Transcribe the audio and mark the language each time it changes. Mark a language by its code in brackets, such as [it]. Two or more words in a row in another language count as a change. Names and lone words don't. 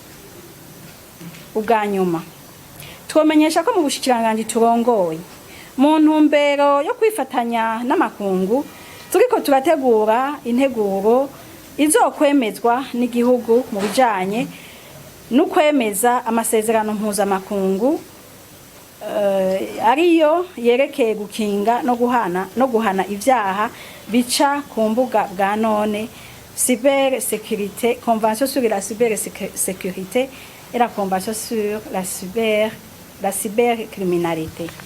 [rn] Ubwa nyuma, twomenyesha ko mu Umushikiranganji turongoye mu ntumbero yo kwifatanya n'amakungu turiko turategura integuro izokwemezwa n'igihugu mu bijanye no kwemeza amasezerano mpuzamakungu ariyo yerekeye gukinga no guhana ivyaha bica ku mbuga bwa none, [fr] cybersécurité, convention sur la cybersécurité et la convention sur la cybercriminalité.